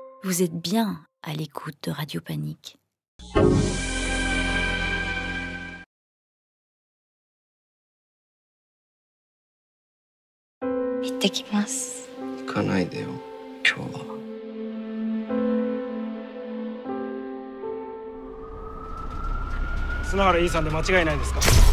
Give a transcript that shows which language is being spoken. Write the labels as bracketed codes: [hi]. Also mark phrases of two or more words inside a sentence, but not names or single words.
[fr] Vous êtes bien à l'écoute de Radio Panique. [ja] 行ってきます。行かないでよ、今日は。砂原 E さんで間違いないですか